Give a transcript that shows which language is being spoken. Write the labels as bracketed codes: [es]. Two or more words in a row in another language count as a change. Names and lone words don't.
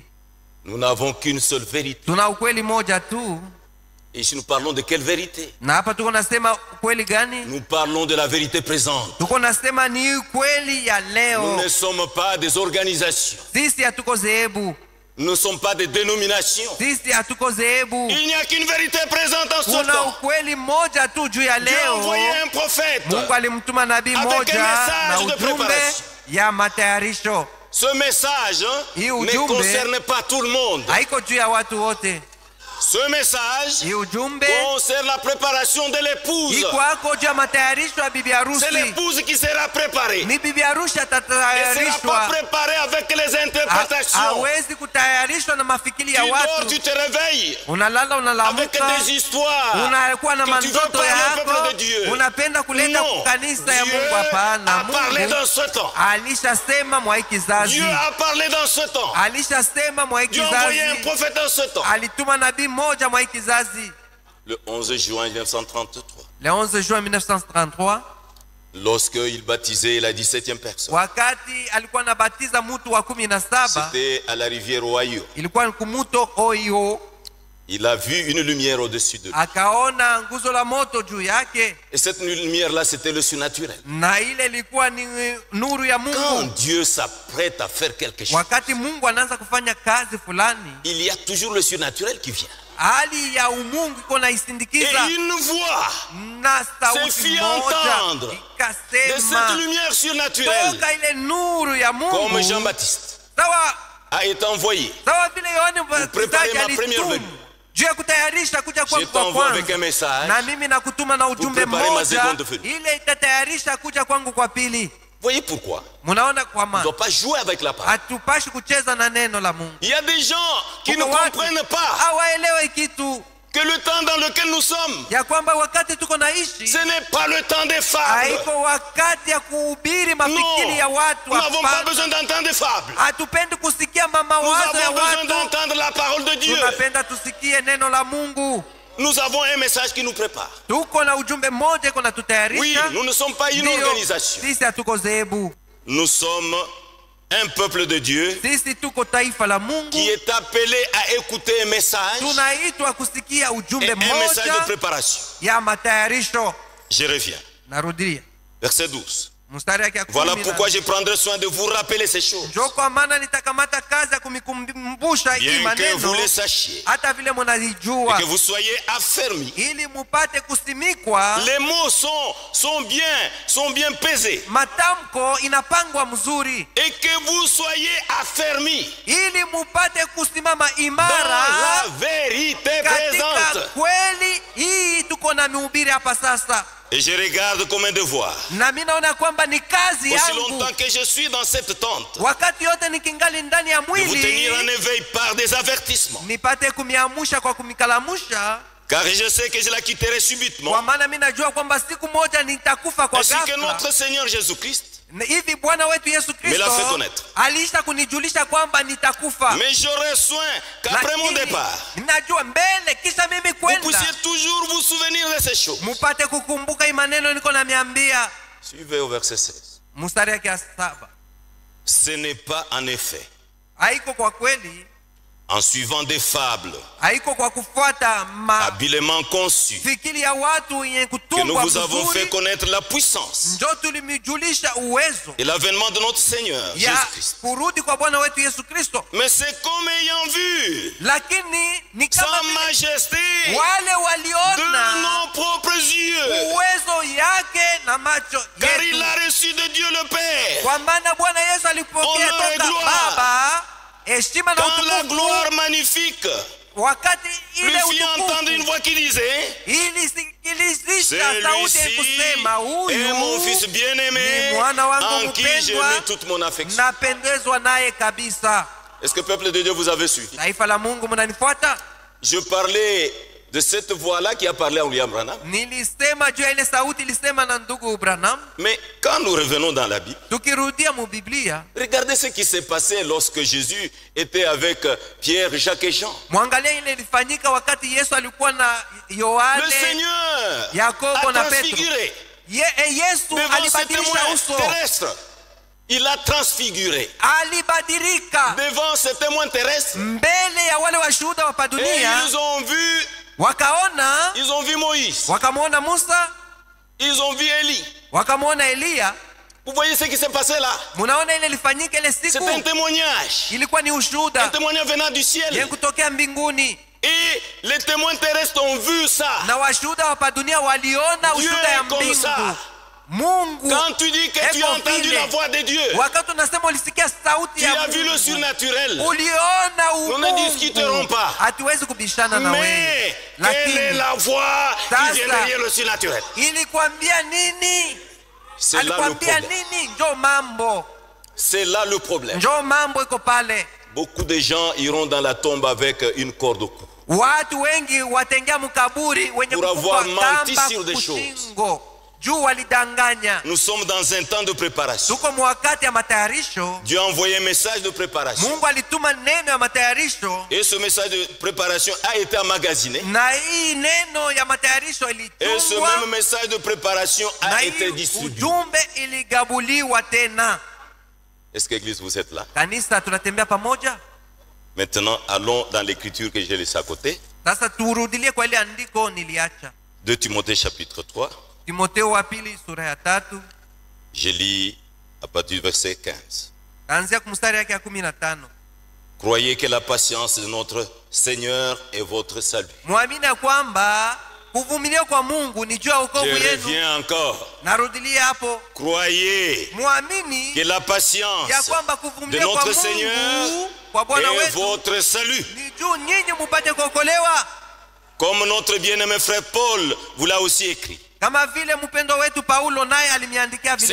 [fr] Nous n'avons qu'une seule vérité. [sw] tuna ukweli moja tu. [fr] Et ici nous parlons de quelle vérité? [sw] Na hapa tuko nasema ukweli gani? [fr] Nous parlons de la vérité présente. [sw] Tuko nasema ni ukweli ya [fr] Nous [sw] leo. [fr] ne sommes pas des organisations. [sw] Sisi hatuko zehebu, [fr] Nous ne sommes pas des dénominations. [sw] Sisi hatuko zehebu. [fr] Il n'y a qu'une vérité présente en ce [sw] Kuna [fr] temps. [sw] ukweli moja tu juu ya [fr] Dieu a envoyé [sw] leo. [fr] un prophète. [sw] Mungu alimtuma nabii [fr] Avec un [sw] moja [fr] message [sw] na [fr] de [sw] ujumbe [fr] préparation. [sw] ya matayarisho. [fr] Ce message [sw] Hii [fr] ne [sw] ujumbe [fr] concerne pas tout le monde. [sw] haiko juu ya watu wote. [fr] Ce message [sw] Hii ujumbe [fr] concerne la préparation de l'épouse. [sw] iko hako juu ya matayarisho ya bibi [fr] C'est [sw] harusi. [fr] l'épouse qui sera préparée. [sw] Ni bibi harusi [fr] Elle ne sera pas [sw] atatayarishwa. [fr] préparée avec les interprétations. [sw] Hawezi kutayarishwa na mafikiri ya [fr] Tu dors, [sw] watu. [fr] tu te réveilles [sw] Unalala [fr] avec [sw] unalamuka, [fr] des histoires [sw] unakuwa na [fr] que tu veux [sw] mandoto [fr] parler au [sw] yako, [fr] peuple de Dieu. [sw] unapenda kuleta [fr] Non, [sw] kanisa ya Mungu. [fr] Dieu [sw] Hapana, [fr] a parlé [sw] Mungu [fr] dans ce temps. [sw] alishasema mwa hii kizazi, [fr] Dieu a parlé dans ce temps. [sw] alishasema mwa hii [fr] Dieu a envoyé un [sw] kizazi, [fr] prophète dans ce temps. [sw] alituma nabii moja mwa hii kizazi. [fr] Le 11 juin 1933, Le 11 juin 1933, lorsqu'il baptisait la 17e personne, [sw] wakati alikuwa anabatiza mtu wa 17, [fr] c'était à la rivière Oyo. [sw] ilikuwa ni kumuto Oyo. [fr] Il a vu une lumière au-dessus de lui. [sw] Akaona nguzo la moto juu yake, [fr] Et cette lumière-là, c'était le surnaturel. [sw] na ile ilikuwa ni nuru ya [fr] Quand [sw] Mungu. [fr] Dieu s'apprête à faire quelque chose, [sw] Wakati Mungu anaanza kufanya kazi fulani, [fr] il y a toujours le surnaturel qui vient. [sw] hali ya umungu iko [fr] Et [sw] naisindikiza [fr] une voix [sw] na [fr] se [sw] sauti [fr] fit [sw] moja [fr] entendre de cette [sw] ikasema [fr] lumière surnaturelle, [sw] toka ile nuru ya [fr] comme [sw] Mungu, [fr] Jean-Baptiste [sw] sawa [fr] a été envoyé. [sw] sawa vile Yohane [fr] préparer [sw] Mbatizaji [fr] ma première [sw] alitumwa [fr] venue. [sw] juu ya kutayarisha kuja [fr] Je [sw] kwangu kwa [fr] t'envoie avec un [sw] kwanza, [fr] message. [sw] na mimi nakutuma na ujumbe [fr] préparer ma [sw] mmoja [fr] seconde venue. [sw] ile itatayarisha kuja kwangu kwa pili. [fr] Voyez pourquoi? [sw] Munaona kwa [fr] On ne [sw] maana [fr] doit pas jouer avec la parole. [sw] hatupashi kucheza na neno la Mungu. [fr] Il y a des gens qui ne [sw] Kuna watu [fr] comprennent pas [sw] hawaelewe kitu [fr] que le temps dans lequel nous sommes, [sw] ya kwamba wakati tuko naishi [fr] ce n'est pas le temps des fables. [sw] haiko wakati ya kuhubiri [fr] Non, [sw] mafikiri ya watu. [fr] nous n'avons pas [sw] Hapana. [fr] besoin d'entendre des fables. [sw] Hatupendi kusikia [fr] Nous [sw] mawazo ya [fr] avons besoin [sw] watu, [fr] d'entendre la parole de Dieu. [sw] tunapenda tusikie neno la Mungu. [fr] Nous avons un message qui nous prépare. [sw] Tuko na ujumbe mmoja iko [fr] Oui, [sw] natutayarisha. [fr] nous ne sommes pas une [sw] Ndio, [fr] organisation. [sw] sisi hatuko zehebu, [fr] Nous sommes un peuple de Dieu [sw] sisi tuko taifa la Mungu, [fr] qui est appelé à écouter un message [sw] tunaitwa kusikia [fr] et [sw] ujumbe [fr] un message de [sw] mmoja [fr] préparation. [sw] ya matayarisho. [fr] Je reviens. [sw] Narudia [fr] Verset 12. [sw] mstari yake ya [fr] Voilà [sw] 10. [fr] pourquoi je prendrai soin de vous rappeler ces choses, [sw] Njoo kwa maana nitakamata kazi ya kumikumbusha hii [fr] bien que vous [sw] maneno, [fr] les sachiez [sw] hata vile [fr] et [sw] munazijua, [fr] que vous soyez affermis. [sw] ili mupate kusimikwa. [fr] Les mots sont bien pesés [sw] Matamko inapangwa mzuri, [fr] et que vous soyez affermis [sw] ili mupate kusimama [fr] dans [sw] imara [fr] la vérité [sw] katika [fr] présente. [sw] kweli hii. Tuko na mihubiri hapa sasa, [fr] Et je regarde comme un devoir. [sw] na mimi naona kwamba ni kazi [fr] Aussi [sw] yangu, [fr] longtemps que je suis dans cette tente, [sw] wakati yote nikingali ndani ya [fr] de vous tenir en [sw] mwili, [fr] éveil par des avertissements. [sw] nipate kumiamusha kwa kumikalamusha, [fr] Car je sais que je la quitterai [sw] kwa [fr] subitement, [sw] maana mimi najua kwamba siku moja nitakufa kwa [fr] ainsi que [sw] ghafla. [fr] notre Seigneur Jésus-Christ [sw] Hivi Bwana wetu Yesu [fr] me l'a fait [sw] Kristo [fr] connaître. [sw] alisha kunijulisha kwamba nitakufa, [fr] Mais j'aurai soin qu'après mon [sw] lakini [fr] départ, [sw] najua mbele kisha mimi [fr] vous [sw] kwenda [fr] puissiez toujours vous souvenir de ces choses. [sw] mupate kukumbuka hii maneno niko namiambia. [fr] Suivez au verset 16. [sw] Mstari yake ya 7, [fr] Ce n'est pas en effet [sw] haiko kwa kweli, [fr] en suivant des fables [sw] haiko kwa kufuata [fr] habilement conçues [sw] mafikiri ya watu yenye [fr] que nous [sw] kutungwa [fr] vous avons fait [sw] vizuri, [fr] connaître la puissance [sw] njo tulimijulisha uwezo [fr] et l'avènement de notre Seigneur [sw] ya [fr] Jésus-Christ. [sw] kurudi kwa Bwana wetu Yesu Kristo, [fr] Mais c'est comme ayant vu [sw] lakini ni kama [fr] sa [sw] vile [fr] majesté [sw] wale [fr] de [sw] waliona [fr] nos propres yeux, [sw] uwezo yake na macho [fr] car il [sw] yetu, [fr] a reçu de Dieu le Père. [sw] kwa maana Bwana Yesu alipokea [fr] Honor et [sw] toka [fr] gloire. [sw] Baba heshima na [fr] Dans la [sw] utukufu, [fr] gloire magnifique, [sw] wakati [fr] lui [sw] ile [fr] fit entendre une [sw] utukufu [fr] voix qui disait: [sw] ilisikilizisha sauti ya kusema, [fr] celui-ci est mon fils [sw] huyu [fr] bien-aimé [sw] ni mwana wangu [fr] en qui j'ai [sw] mpendwa, [fr] mis toute mon affection. [sw] napendezwa naye kabisa. [fr] Est-ce que peuple de Dieu vous avez suivi? [sw] Taifa la Mungu, mnanifuata? [fr] Je parlais de cette voix-là qui a parlé à William Branham. [sw] Nilisema juu ya ile sauti ilisema na ndugu Branham. [fr] Mais quand nous revenons dans la Bible, [sw] Tukirudia mu Biblia, [fr] regardez ce qui s'est passé lorsque Jésus était avec Pierre, Jacques et Jean. [sw] mwangalia ile ilifanyika wakati Yesu alikuwa na [fr] Le [sw] Yohane, [fr] Seigneur [sw] Yakobo [fr] a [sw] na Petro. [fr] transfiguré [sw] Yesu [fr] devant ce [sw] alibadilisha [fr] témoin [sw] uso, [fr] terrestre. Il a transfiguré [sw] alibadilika [fr] devant ce témoin terrestre. [sw] mbele ya wale washuhuda wa [fr] Et [sw] dunia, [fr] ils ont vu [sw] wakaona [fr] Moïse, [sw] wakamwona Musa, [fr] ils ont vu Élie. [sw] wakamwona Eliya, [fr] Vous voyez ce qui s'est passé là? [sw] Munaona ile ilifanyika ile [fr] C'est [sw] siku, [fr] un témoignage. [sw] ilikuwa ni [fr] Un [sw] ushuhuda [fr] témoignage venant du ciel. [sw] yenye kutokea mbinguni, [fr] Et les témoins terrestres ont vu ça. [sw] na washuhuda wa dunia waliona [fr] Dieu [sw] ushuhuda ya [fr] est comme [sw] mbingu. [fr] ça. [sw] Mungu [fr] Quand tu dis que tu as [sw] eko [fr] entendu [sw] vile. [fr] la voix de Dieu, [sw] Wakati unasema ulisikia sauti [fr] tu [sw] ya [fr] as vu le [sw] Mungu, [fr] surnaturel. [sw] uliona [fr] Nous ne discuterons [sw] umungu. [fr] pas. [sw] Hatuwezi kubishana na [fr] Mais [sw] wewe, [fr] quelle est [sw] lakini [fr] la voix qui [sw] Sasa. [fr] vient derrière le surnaturel? [sw] ilikwambia nini? [fr] C'est là le [sw] Alikwambia [fr] problème. [sw] nini? Njoo mambo, [fr] C'est là le problème. [sw] njoo mambo iko pale. [fr] Beaucoup de gens iront dans la tombe avec une corde au cou. [sw] Watu wengi watengea mkaburi wenye [fr] Pour avoir [sw] kufungwa [fr] menti [sw] kamba [fr] sur des [sw] kushingo, juu walidanganya. [fr] Nous sommes dans un temps de préparation. [sw] Tuko mwakati ya matayarisho. [fr] Dieu a envoyé un message de préparation. [sw] Mungu alituma neno ya matayarisho, [fr] Et ce message de préparation a été emmagasiné. [sw] na hii neno ya matayarisho [fr] Et ce [sw] ilitungwa, [fr] même message de préparation [sw] na [fr] a [sw] hii [fr] été distribué. [sw] ujumbe iligabuliwa tena. [fr] Est-ce que l'église, vous êtes là? [sw] Kanisa, tunatembea pamoja. [fr] Maintenant, allons dans l'écriture que j'ai laissée à côté. [sw] Sasa turudilie kwa ile andiko niliacha, [fr] 2 Timothée chapitre 3. [sw] Timotheo wa pili sura ya 3, [fr] Je lis à partir du verset 15. [sw] kuanzia kumstari yake ya 15. [fr] Croyez que la patience de notre Seigneur est votre salut. [sw] Muamini ya kwamba kuvumilia kwa Mungu ni juu ya [fr] Je [sw] wokovu yenu. [fr] reviens encore. [sw] Narudilia hapo, [fr] Croyez [sw] muamini [fr] que la patience [sw] ya kwamba [fr] de [sw] kuvumilia kwa [fr] notre Seigneur [sw] Mungu, kwa Bwana [fr] est [sw] wetu, [fr] votre salut. [sw] ni juu nyinyi mupate kuokolewa, [fr] Comme notre bien-aimé frère Paul vous l'a aussi écrit. [sw] kama vile mpendo wetu Paulo naye alimiandikia vile